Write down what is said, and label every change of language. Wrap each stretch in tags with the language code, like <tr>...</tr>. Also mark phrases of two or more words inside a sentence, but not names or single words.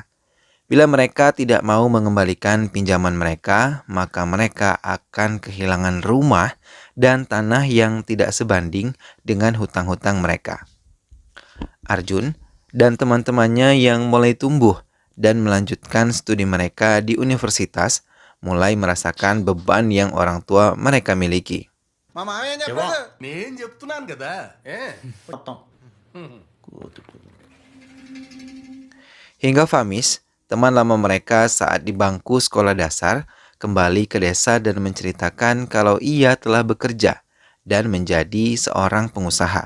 <id>Bila mereka tidak mau mengembalikan pinjaman mereka, maka mereka akan kehilangan rumah dan tanah yang tidak sebanding dengan hutang-hutang mereka. Arjun dan teman-temannya yang mulai tumbuh dan melanjutkan studi mereka di universitas mulai merasakan beban yang orang tua mereka miliki.</id> <te>నేను చెప్తున్నాను కదా</te> <id>Hingga Famis, teman lama mereka saat di bangku sekolah dasar, kembali ke desa dan menceritakan kalau ia telah bekerja dan menjadi seorang pengusaha.</id>